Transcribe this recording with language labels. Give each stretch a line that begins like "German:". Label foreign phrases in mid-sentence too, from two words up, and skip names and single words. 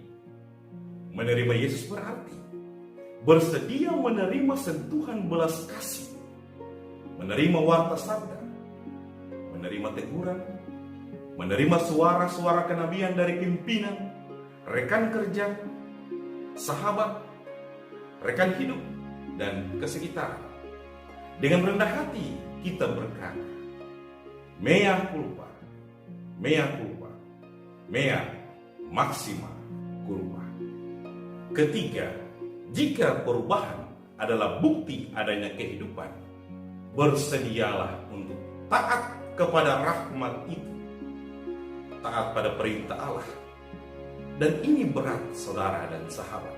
Indonesian: Menerima Yesus berarti bersedia menerima sentuhan belas kasih, menerima warta sabda, menerima teguran, menerima suara-suara kenabian dari pimpinan, rekan kerja, sahabat, rekan hidup, dan kesekitaran. Dengan rendah hati kita berkata,
Latin: mea culpa, mea culpa, mea maxima culpa.
Indonesian: Ketiga, jika perubahan adalah bukti adanya kehidupan, bersedialah untuk taat kepada rahmat itu, taat pada perintah Allah. Dan ini berat, saudara dan sahabat.